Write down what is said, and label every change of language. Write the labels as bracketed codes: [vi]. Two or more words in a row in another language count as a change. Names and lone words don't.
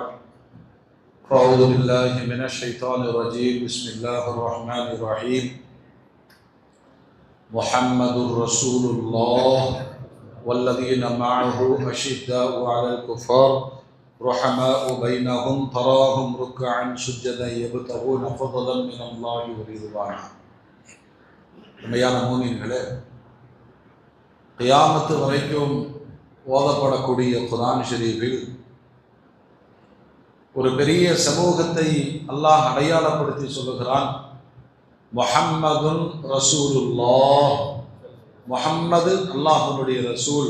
[ar] أعوذ بالله من الشيطان الرجيم بسم الله الرحمن الرحيم. محمد رسول الله والذين معه أشداء على الكفار رحماء بينهم تراهم ركعا سجدا يبتغون فضلا من الله ورضوانا. [ta] உண்மையான மூமின்களே, கியாமத்து வரைக்கும் ஓதப்படக்கூடிய குர்ஆன் ஷரீஃபில் ஒரு பெரிய சமூகத்தை அல்லாஹ் அடையாளப்படுத்தி சொல்லுகிறான். [ar] محمد رسول الله, [ta] முஹம்மது அல்லாஹ்வுடைய ரசூல்.